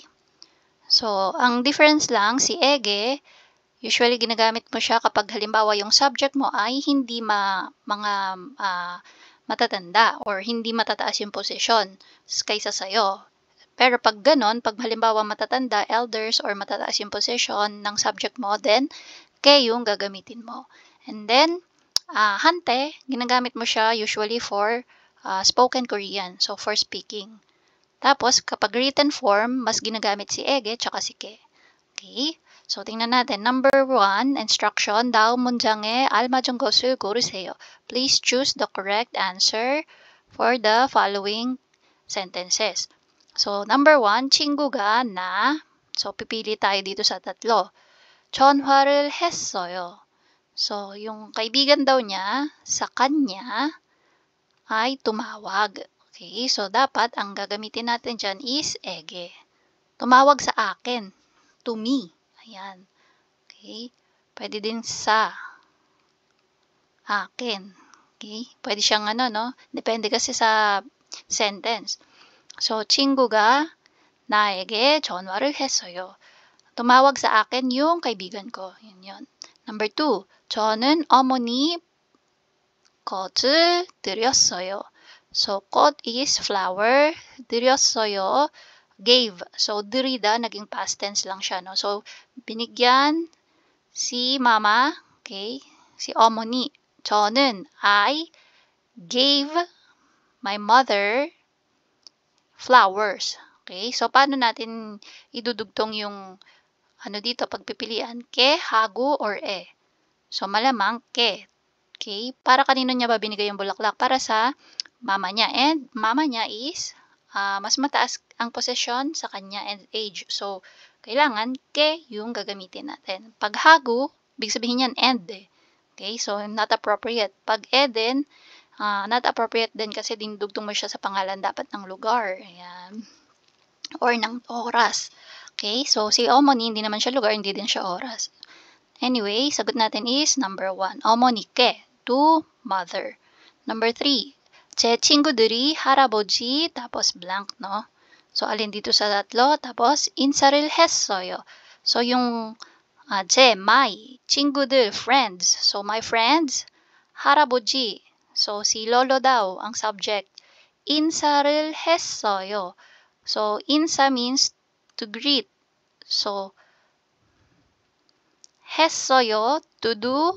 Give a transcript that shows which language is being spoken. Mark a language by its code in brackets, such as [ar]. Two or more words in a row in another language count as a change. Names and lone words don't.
[tl] So, ang difference lang, si ege, usually ginagamit mo siya kapag halimbawa yung subject mo ay hindi matatanda or hindi matataas yung posisyon kaysa sa'yo. Pero pag ganon, pag halimbawa matatanda, elders, or matataas yung position ng subject mo, then ke yung gagamitin mo. And then, hante, ginagamit mo siya usually for [en] spoken Korean, so for speaking. [tl] Tapos, kapag [en] written form, [tl] mas ginagamit si ege tsaka si ke. Okay? So, tingnan natin. Number 1, instruction. [ko] 다음 문장에 알맞은 것을 고르세요. [en] Please choose the correct answer for the following sentences. So, number 1, [ko] 친구가 나. [tl] So, pipili tayo dito sa tatlo. [ko] 전화를 했어요. [tl] So, yung kaibigan daw niya, sa kanya, ay tumawag. Okay, so dapat ang gagamitin natin dyan is ege. Tumawag sa akin. [en] To me. [tl] Ayan. Okay. Pwede din sa akin. Okay. Pwede siyang no? Depende kasi sa sentence. So, [ko] 친구가 나에게 전화를 했어요. [tl] Tumawag sa akin yung kaibigan ko. Yun. Number 2. [ko] 저는 어머니 꽃을 드렸어요. [en] So, 꽃 is flower. 드렸어요, gave. So, 드리다, [tl] naging past tense lang siya, no? So, binigyan si mama, okay? Si 어머니. [ko] 저는, [en] I gave my mother flowers. Okay? So, [tl] paano natin idudugtong yung dito, pagpipilian? Ke, hago, or e? So, malamang ke. Okay? Para kanino niya ba binigay yung bulaklak? Para sa mama niya. And mama niya is mas mataas ang posisyon sa kanya [en] and age. [tl] So, kailangan ke yung gagamitin natin. Pag hago, big sabihin yan and eh. Okay? So, [en] not appropriate. [tl] Pag din, [en] not appropriate [tl] din kasi dinudugtong mo siya sa pangalan dapat ng lugar. Ayan. Or ng oras. Okay? So, si 어머니, hindi naman siya lugar, hindi din siya oras. Anyway, sagot natin is number 1. 어머니께, [en] to mother. Number 3. [ko] 제 친구들이 할아버지, [tl] tapos blank, no? So, alin dito sa tatlo? Tapos, [ko] 인사를 했어요. [tl] So, yung 제, my, 친구들, [en] friends. So, my friends, 할아버지. So, [tl] si lolo daw, ang subject. [ko] 인사를 했어요. [en] So, 인사 means to greet. So, 했어요, to do.